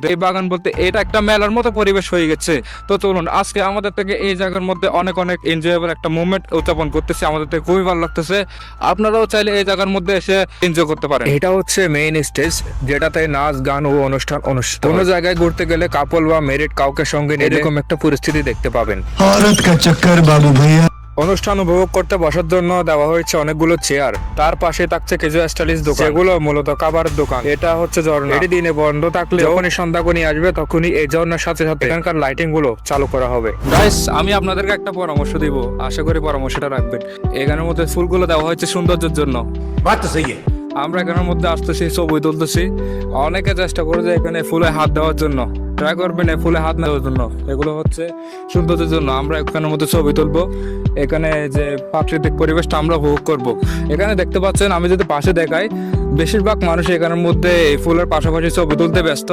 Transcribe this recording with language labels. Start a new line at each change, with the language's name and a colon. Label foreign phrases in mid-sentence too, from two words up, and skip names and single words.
Bangla: এই বাগান বলতে এটা একটা মেলার মতো পরিবেশ হয়ে গেছে। তো চলুন আজকে আমাদের থেকে এই জায়গার মধ্যে অনেক এনজয়েবল একটা মুভমেন্ট উদযাপন করতেছি, আমাদের থেকে খুবই ভালো লাগতেছে। আপনারাও চাইলে এই জায়গার মধ্যে এসে এনজয় করতে পারেন। এটা হচ্ছে
English: main stage,
Bangla: যেটাতে নাচ গান ও অনুষ্ঠান অনুষ্ঠিত। কোনো জায়গায় ঘুরতে গেলে কাপল বা মেরিড কাউকে সঙ্গে নিয়ে এরকম একটা পরিস্থিতি দেখতে পাবেন।
Hindi: औरत का चक्कर बाबू भैया।
Bangla: অনুষ্ঠান উপভোগ করতে বসার জন্য দেওয়া হয়েছে অনেকগুলো চেয়ার। তার পাশে থাকছে কিছু স্টাইলিশ দোকান, যেগুলো মূলত খাবারের দোকান। এটা হচ্ছে ঝর্ণা। এটি দিনে বন্ধ থাকলে যখনই সন্ধ্যাকনি আসবে তখনই এই ঝর্ণার সাথে সাথে এখানকার লাইটিং গুলো চালু করা হবে। গাইস, আমি আপনাদেরকে একটা পরামর্শ দিব, আশা করি পরামর্শটা রাখবেন। এখানের মধ্যে ফুলগুলো দেওয়া হয়েছে সৌন্দর্যের জন্য।
Hindi: बात तो सही है।
Bangla: আমরা এখানের মধ্যে আসতেছি, ছবি তুলতেছি। অনেকে চেষ্টা করে যে এখানে ফুলে হাত দেওয়ার জন্য, ট্রাই করবেন এই ফুলে হাত নেওয়ার জন্য। এগুলো হচ্ছে সৌন্দর্যের জন্য। আমরা এখানের মধ্যে ছবি তুলবো, এখানে যে প্রাকৃতিক পরিবেশটা আমরা উপভোগ করব। এখানে দেখতে পাচ্ছেন, আমি যদি পাশে দেখাই, বেশিরভাগ মানুষ এখানের মধ্যে এই ফুলের পাশাপাশি ছবি তুলতে ব্যস্ত।